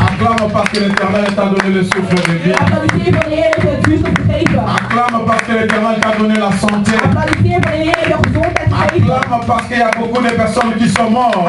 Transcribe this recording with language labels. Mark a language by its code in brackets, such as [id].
[fr] Acclame parce que l'Éternel t'a donné le souffle de vie. [nl] We applaudisseren voor de Heer die het zuurstof gegeven. [fr] Acclame parce que l'Éternel t'a donné la santé. [nl] Applaudisseren voor de Heer die jou gezondheid gegeven. [fr] Acclame parce qu'il y a beaucoup de personnes qui sont mortes.